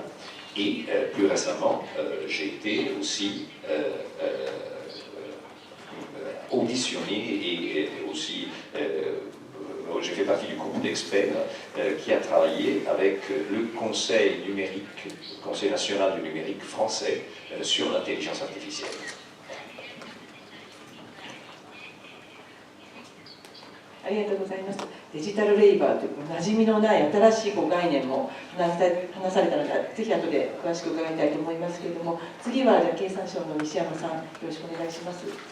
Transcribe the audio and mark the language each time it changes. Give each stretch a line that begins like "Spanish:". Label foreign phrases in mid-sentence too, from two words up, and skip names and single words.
French: Et plus récemment, j'ai été aussi auditionné et aussi j'ai fait partie du groupe d'experts qui a travaillé avec le Conseil numérique, Conseil national du numérique français sur l'intelligence artificielle.
Japanese: ありがとうございます。デジタルレイバーという馴染みのない新しい概念も話されたので、ぜひ後で詳しく伺いたいと思いますけれども、次はじゃあ経産省の西山さん、よろしくお願いします。